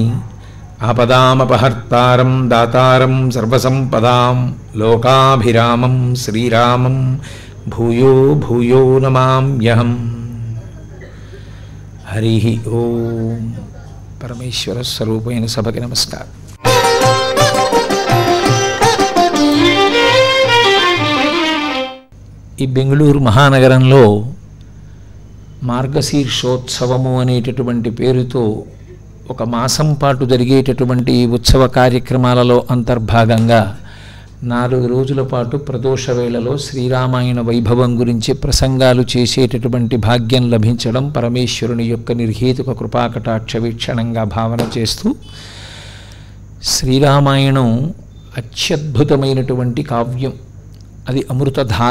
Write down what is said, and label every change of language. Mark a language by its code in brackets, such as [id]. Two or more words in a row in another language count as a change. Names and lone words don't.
[sa] आपदामपहर्तारं दातारं सर्वसम्पदां लोकाभिरामं श्रीरामं भूयो भूयो नमाम्यहम्। हरि ओम। [te] పరమేశ్వర స్వరూపైన సభకి నమస్కార। ఈ బెంగళూరు మహానగరంలో మార్గశీర్షోత్సవము అనేటటువంటి పేరుతో ఒక మాసం పాటు జరిగేటటువంటి ఉత్సవ కార్యక్రమాలలో అంతర్భాగంగా 4 రోజుల పాటు ప్రదోష వేళలో శ్రీరామాయణ వైభవం గురించి ప్రసంగాలు చేసేటటువంటి భాగ్యం లభించడం పరమేశ్వరుని యొక్క నిర్హేతుక కృపాకటాక్ష వీక్షణంగా భావన చేస్తూ, శ్రీరామాయణం అత్యద్భుతమైనటువంటి కావ్యం, అది అమృతధార.